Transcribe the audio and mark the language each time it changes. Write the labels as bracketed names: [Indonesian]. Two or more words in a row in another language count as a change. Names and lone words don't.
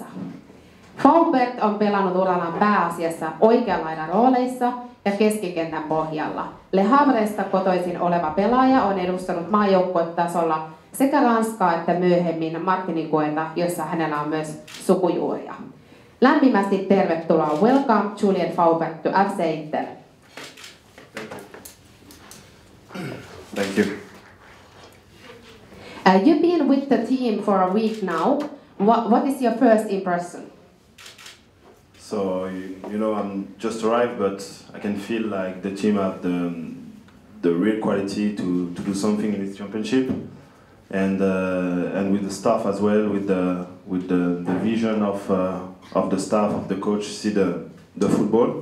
[Finnish] Faubert on pelannut urallaan pääasiassa oikean laidan rooleissa ja keskikentän pohjalla. Le Havresta kotoisin oleva pelaaja on edustanut maajoukkuetasolla sekä Ranskaa että myöhemmin Martiniqueta, jossa hänellä on myös sukujuuria. Lämpimästi tervetuloa. [English] Welcome Julien Faubert to FC Inter. Thank you. You've been with the team for a week now. What is your first impression? So you know, I'm just arrived, but I can feel like the team have the real quality to do something in this championship, and with the staff as well, with the vision of the staff, of the coach, see the football.